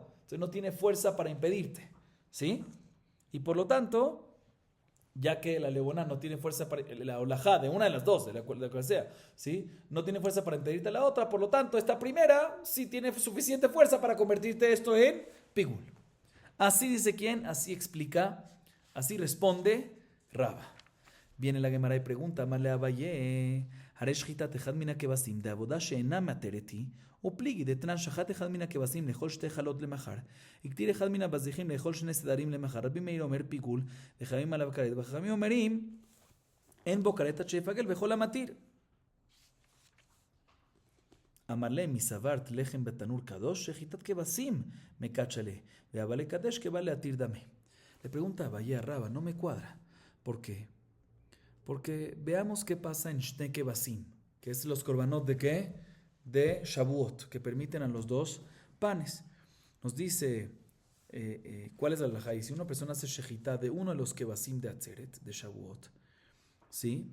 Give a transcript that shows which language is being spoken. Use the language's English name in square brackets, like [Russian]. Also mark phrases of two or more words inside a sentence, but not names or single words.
[Spanish] Entonces no tiene fuerza para impedirte, ¿sí? Y por lo tanto, ya que la levoná no tiene fuerza para la olajá de una de las dos, de la cual sea, ¿sí? No tiene fuerza para impedirte la otra, por lo tanto, esta primera sí tiene suficiente fuerza para convertirte esto en pigul. Así dice quién, así explica, así responde Raba. Viene la Gemara y pregunta, [Hebrew] Male Abaye, הרי שחיטת אחד מן הכבשים דעבודה שאינה מאתרת היא, ופליגי דתנן שחט אחד מן הכבשים לאכול שתי חלות למחר, הקטיר אחד מן הבזיחים לאכול שני סדרים למחר, רבי מאיר אומר פיגול, וחכמים עליו כרת, וחכמים אומרים, אין בו כרת עד שיפגל וכל המתיר. אמר להם, מסברת לחם בתנור קדוש, שחיטת כבשים מקדשה לה, והבא לקדש כבא להתיר דמה. [Spanish] Le pregunta a Abaye a Raba, no me cuadra. ¿Por qué? Porque veamos qué pasa en [Hebrew] שני כבשים, [Spanish] que es los korbanot de qué? De Shavuot, que permiten a los dos panes. Nos dice, ¿cuál es la halajá? Y si una persona hace shechitá de uno de los Kebasim de Atzeret, de Shavuot, ¿sí?